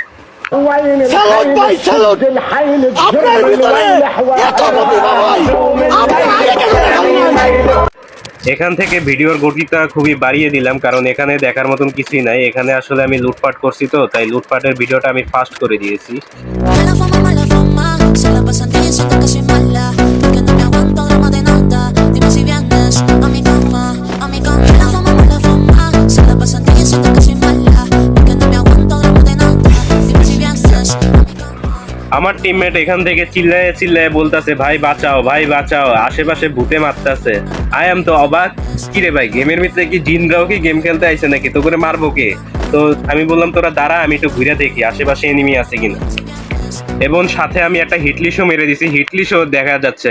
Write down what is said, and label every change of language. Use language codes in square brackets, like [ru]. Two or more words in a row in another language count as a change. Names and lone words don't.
[bn] স্যালুট ভাই স্যালুট, আপনার ভিতরে এত প্রতিভা ভাই, আপনি আগে কেন দেখালেন না? এখান থেকে ভিডিওর গতিটা খুবই বাড়িয়ে দিলাম, কারণ এখানে দেখার মতন কিছুই নাই। এখানে আসলে আমি লুটপাট করছি, তো তাই লুটপাটের ভিডিওটা আমি ফাস্ট করে দিয়েছি। [es] Mala fama, se la pasan diciendo que soy mala, que no me aguanto drama de nada. Dime si vienes a mi cama, a mi cama. Mala fama, se la pasan diciendo que soy mala, que no me aguanto drama de nada. Dime si vienes a mi cama. [bn] আমার টিমমেট এখান থেকে চিল্লায়ে চিল্লায়ে বলতাছে, ভাই বাঁচাও ভাই বাঁচাও, আশেপাশে ভূতে মারতাছে। [en] I am [bn] তো অবাক, কি রে ভাই, গেমের ভিতরে কি জিনরাও কি গেম খেলতে আইছে নাকি? তো করে মারবো কে? তো আমি বললাম তোরা দাঁড়া, আমি একটু ঘুরে দেখি আশেপাশে এনিমি আছে কিনা। এবং সাথে আমি একটা হিটলিশও মেরে দিছি, হিটলিশও দেখা যাচ্ছে।